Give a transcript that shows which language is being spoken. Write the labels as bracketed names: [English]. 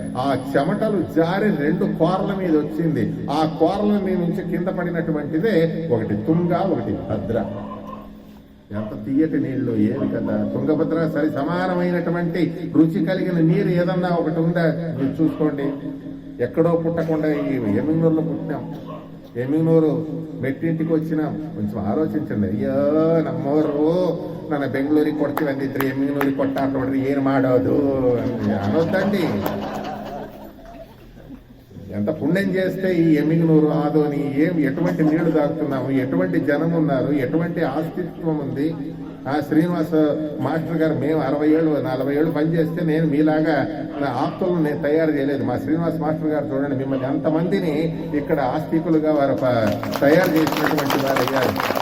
[Telugu] ఆ చెమటలు జారి 2 కోరల మీద వచ్చింది. ఆ కోరల మీద నుంచి కింద పడినటువంటిదే ఒకటి తుంగ, ఒకటి భద్ర. ఎంత తీయటి నీళ్లు, ఏమి కదా! తుంగభద్ర సరి సమానమైనటువంటి రుచి కలిగిన నీరు ఏదన్నా ఒకటి ఉందా మీరు చూసుకోండి. ఎక్కడో పుట్టకుండా ఈ ఎమ్మిగనూరులో పుట్టినాం. ఎమ్మిగనూరు మెట్టింటికి వచ్చినాం. కొంచెం ఆలోచించండి. [Kannada] అయ్యో నమ్మోరు ನನ್ನ ಬೆಂಗಳೂರಿಗೆ ಕೊಡ್ತೀವಿ ಅಂದಿದ್ರಿ, ಎಮ್ಮಿಗನೂರಿಗೆ ಕೊಟ್ಟಾರ ನೋಡ್ರಿ, ಏನು ಮಾಡೋದು [Telugu] అనొద్దండి. ఎంత పుణ్యం చేస్తే ఈ ఎమ్మిగనూరు ఆదోని ఎటువంటి నీళ్లు తాగుతున్నాము, ఎటువంటి జనం ఉన్నారు, ఎటువంటి ఆస్తిత్వం ఉంది. ఆ శ్రీనివాస మాస్టర్ గారు మేము 60 ఏళ్ళు 40 ఏళ్ళు పనిచేస్తే నేను మీలాగా నా ఆప్తులను నేను తయారు చేయలేదు. మా శ్రీనివాస మాస్టర్ గారు చూడండి, మిమ్మల్ని అంతమందిని ఇక్కడ ఆస్తికులుగా వారు తయారు చేసినటువంటి వారు అయ్యారు.